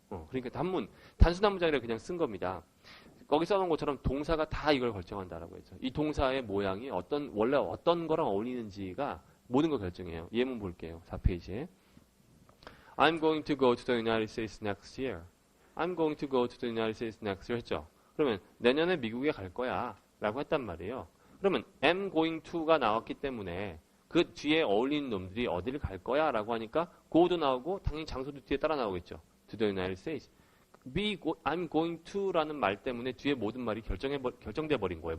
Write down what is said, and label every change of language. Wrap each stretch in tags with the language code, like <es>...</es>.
<ko>그러니까 단순한 문장이라 그냥 쓴 겁니다. 거기 써놓은 것처럼 동사가 다 이걸 결정한다라고 했죠. 이 동사의 모양이 원래 어떤 거랑 어울리는지가 모든 걸 결정해요. 예문 볼게요. 4페이지에.</ko> <en>I'm going to go to the United States next year. I'm going to go to the United States next year</en> <ko>했죠. 그러면 내년에 미국에 갈 거야 라고 했단 말이에요. 그러면</ko> <en>am going to</en> <ko>가 나왔기 때문에 그 뒤에 어울리는 놈들이 어디를 갈 거야 라고 하니까 go도 나오고 당연히 장소도 뒤에 따라 나오겠죠.</ko> <en>to the United States.</en> <ko>I'm going to라는 말 때문에 뒤에 모든 말이 결정돼 버린 거예요.</ko>